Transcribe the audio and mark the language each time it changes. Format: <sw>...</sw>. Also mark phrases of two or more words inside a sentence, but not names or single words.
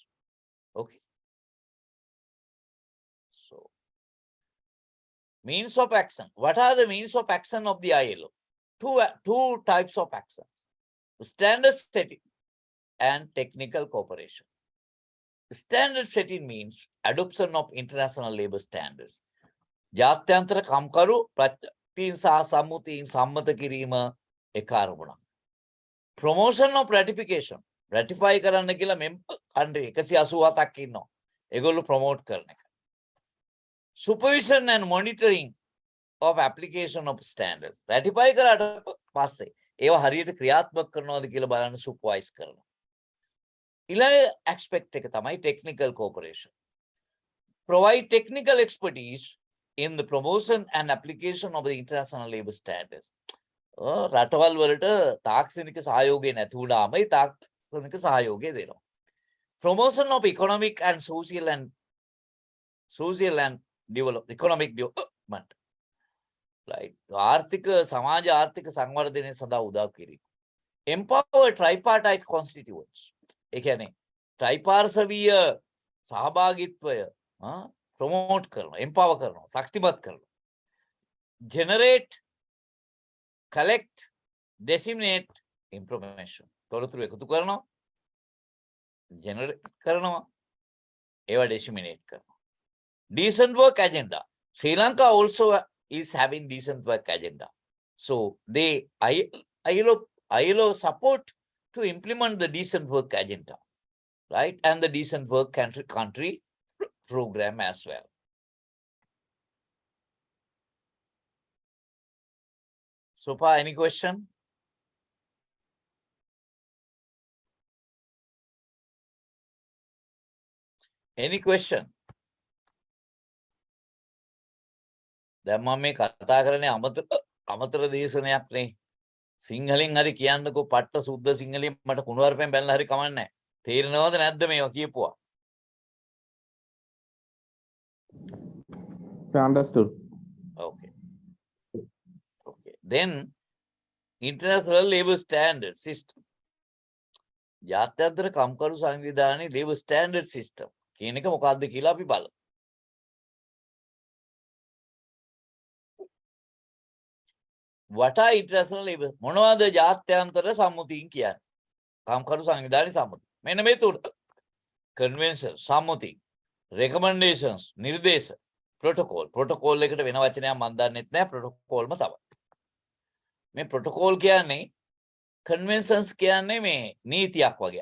<en>Okay. So, means of action. What are the means of action of the ILO? Two types of actions: standard setting and technical cooperation. Standard setting means adoption of international labor standards.</en> <si>ජාත්‍යන්තර කම්කරු ප්‍රතින් සහ සම්මුතියින් සම්මත කිරීම එක අරමුණක්.</si> <en>Promotion of ratification.</en> <si>Ratify කරන්න කියලා country 187ක් ඉන්නවා. ඒගොල්ලෝ promote කරන එක.</si> <en>Supervision and monitoring of application of standards.</en> <si>Ratify කරාට පස්සේ ඒවා හරියට ක්‍රියාත්මක කරනවද කියලා බලන්න supervise කරනවා. ඊළඟ aspect එක තමයි</si> <en>technical cooperation. Provide technical expertise in the promotion and application of the international labor standards.</en> <si>රටවල් වලට තාක්ෂණික සහයෝගය නැති වුණාම ඒ තාක්ෂණික සහයෝගය දෙනවා.</si> <en>Promotion of economic and social and economic development. Right.</en> <si>ආර්ථික සමාජ ආර්ථික සංවර්ධනය සඳහා උදව් කිරීම.</si> <en>Empower tripartite constituents.</en> <si>ඒ කියන්නේ ත්‍රිපාර්ශවීය සහභාගීත්වය promote කරනවා, empower කරනවා, ශක්තිමත් කරනවා.</si> <en>Generate, collect, disseminate information.</en> <si>තොරතුරු එකතු කරනවා, generate කරනවා, ඒවා disseminate කරනවා.</si> <en>Decent work agenda. Sri Lanka also is having decent work agenda. So they ILO support to implement the decent work agenda, right? And the decent work country program as well. So far, any question? Any question?</en> <si>දැන් මම මේ කතා කරන්නේ අමතර දේශනයක් නේ. සිංහලෙන් හරි කියන්නකෝ පට්ට සුද්ධ සිංහලෙන් මට කුණුවarpෙන් බැලලා හරි කමන්නේ නැහැ. තේරෙනවද නැද්ද මේවා කියපුවා?</si> <en>So understood. Okay. Okay. Then international labor standard system.</en> <si>ජාත්‍යන්තර කම්කරු සංවිධානයේ</si> <en>labor standard system</en> <si>කියන එක මොකක්ද කියලා අපි බලමු.</si> <en>What are international labor?</en> <si>මොනවද ජාත්‍යන්තර සම්මුතියින් කියන්නේ? කම්කරු සංවිධානයේ සම්මුති. මෙන්න මේ තුන. Convention සම්මුති.</si> <en>Recommendations නිර්දේශ. Protocol.</en> <si>Protocol එකට වෙන වචනයක් මම දන්නෙත් නැහැ. Protocolම තමයි. මේ protocol කියන්නේ conventions කියන්නේ මේ නීතියක් වගේ.</si>